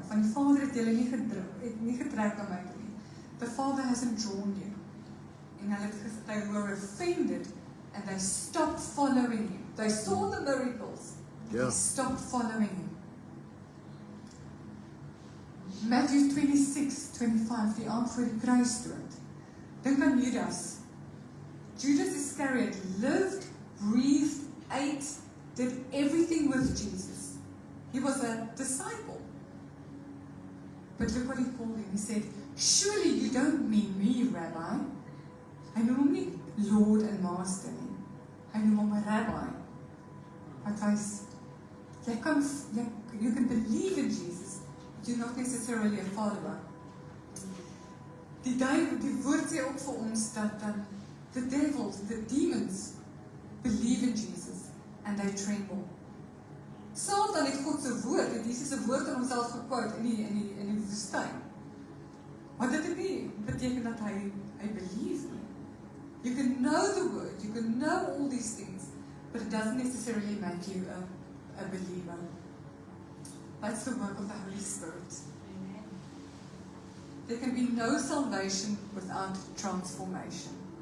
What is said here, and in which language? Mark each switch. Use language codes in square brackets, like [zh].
[af] Van die Vader het julle nie getrek na my toe nie. [en] The Father hasn't drawn you. En they were offended and they stopped following him. They saw the miracles. Yeah. They stopped following him. [af] Matthew 26:25, die aand voor die kruisdood. Dink aan Judas. [en] Judas Iscariot lived, breathed, ate, did everything with Jesus. He was a disciple. But look what he called him. He said, surely you don't mean me, Rabbi. [af] Hy noem hom nie [en] Lord and Master [af] nie. Hy noem hom 'n Rabbi. Wat wys, [en] you can believe in Jesus, but you're not necessarily a follower. [af] Die woord sê ook vir ons dat [en] the devils, the demons, believe in Jesus and they tremble. [af] Satan het God se woord, het Jesus se woord aan homself gequote in die woestyn. Maar dit het nie beteken dat hy believe nie. [en] You can know the word, you can know all these things, but it doesn't necessarily make you a believer. That's the work of the Holy Spirit. There can be no salvation without transformation.